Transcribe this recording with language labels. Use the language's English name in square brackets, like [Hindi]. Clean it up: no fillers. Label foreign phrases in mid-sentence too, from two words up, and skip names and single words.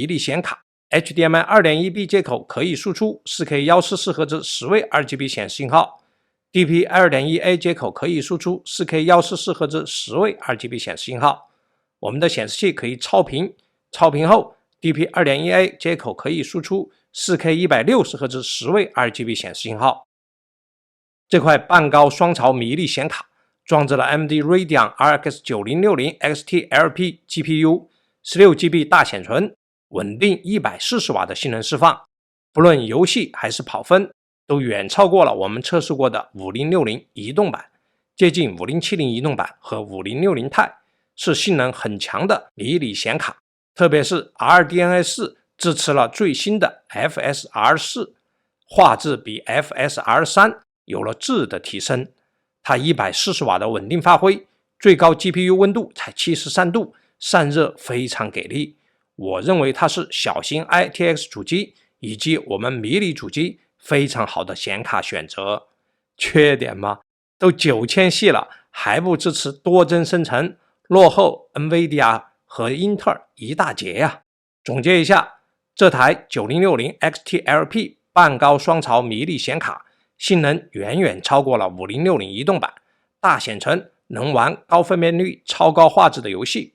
[Chinese] 你顯卡 HDMI 2.1B 接口可以輸出 4K 144赫茲10位 RGB 顯示信號 DP 2.1A 接口可以輸出 4K 144赫茲10位 RGB 顯示信號。我們的顯示器可以超頻，超頻後 DP 2.1A 接口可以輸出 4K 160赫茲10位 RGB 顯示信號。這塊半高雙槽迷你顯卡裝置了 AMD Radeon RX 9060 XT LP GPU， 16GB 大顯存，穩定140瓦的性能釋放，不論遊戲還是跑分，都遠超過了我們測試過的5060移動版，接近5070移動版和5060 Ti， 是性能很強的迷你顯卡。特別是 RDNA 4支持了最新的 FSR4， 畫質比 FSR3 有了質的提升。它140瓦的穩定發揮，最高 GPU 溫度才73度，散熱非常給力。我認為它是小型 ITX 主機以及我們迷你主機非常好的顯卡選擇。缺點嗎？都9000系了，還不支持多幀生成，落後 NVIDIA 和英特爾一大截呀。總結一下，這台9060 XT LP 半高双槽迷你顯卡，性能遠遠超過了5060移動版，大顯存，能玩高分辨率、超高畫質的遊戲。